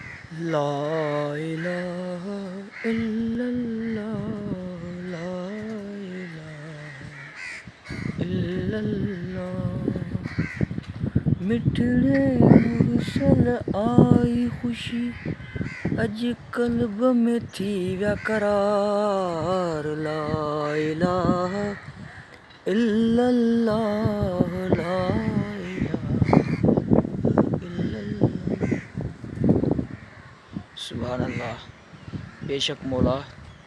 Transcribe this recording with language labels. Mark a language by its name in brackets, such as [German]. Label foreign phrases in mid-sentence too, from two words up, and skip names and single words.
[Arabic] لا إله إلا الله، لا إله إلا الله. [Sindhi] मिठड़े मुरसल आई खुशी, अज कल्ब में थी व्याकरार। [Arabic] لا إله إلا الله، لا إله إلا الله. سبحان الله, [Sindhi] बेशक मौला